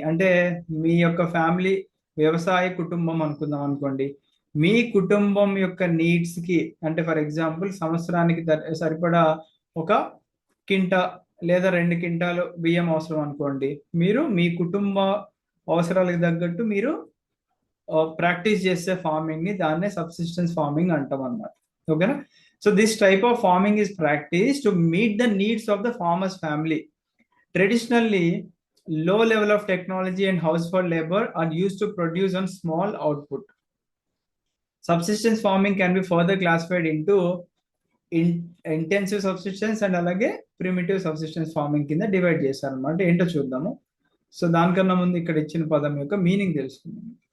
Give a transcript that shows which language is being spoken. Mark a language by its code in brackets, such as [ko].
[te] అంటే మీ యొక్క ఫ్యామిలీ వ్యవసాయ కుటుంబం అనుకుందాం అనుకోండి, మీ కుటుంబం యొక్క నీడ్స్ కి అంటే ఫర్ ఎగ్జాంపుల్ సంవత్సరానికి సరిపడా ఒక కింటా లేదా 2 క్వింటాలు బియ్యం అవసరం అనుకోండి, మీరు మీ కుటుంబ అవసరాలకు తగ్గట్టు మీరు ప్రాక్టీస్ చేసే ఫార్మింగ్ ని దాన్నే సబ్సిస్టెన్స్ ఫార్మింగ్ అంటాం అన్నమాట. ఓకేనా. [en] So this type of farming is practiced to meet the needs of the farmer's family. Traditionally, low level of technology and household labor are used to produce on small output. Subsistence farming can be further classified into intensive subsistence and అలాగే primitive subsistence farming [te] కింద divide చేశారు అనమాట. ఏంటో చూద్దాము. So దానికన్నా ముందు ఇక్కడ ఇచ్చిన పదం యొక్క మీనింగ్ తెలుసుకుందాం.